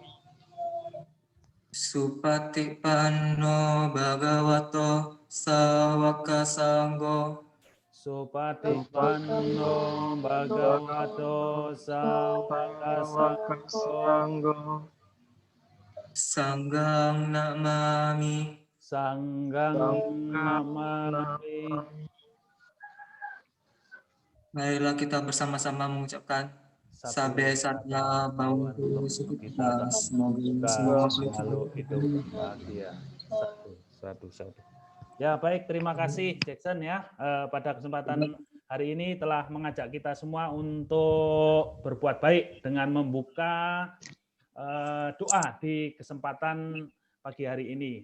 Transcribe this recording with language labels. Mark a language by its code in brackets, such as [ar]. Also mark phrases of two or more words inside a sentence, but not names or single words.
[pi] Supatipanno Bhagavato Sawaka Sanggo. Supatipanno Bhagavato Sawaka Sanggo. Sanggang Namami. Sanggang Namami. [id] Marilah kita bersama-sama mengucapkan [pi] Sabe Satya Bhavantu Sukhita. [id] Semoga semua selalu hidup berbahagia. Satu. Ya, baik, terima kasih Jackson ya. Pada kesempatan hari ini telah mengajak kita semua untuk berbuat baik dengan membuka doa di kesempatan pagi hari ini.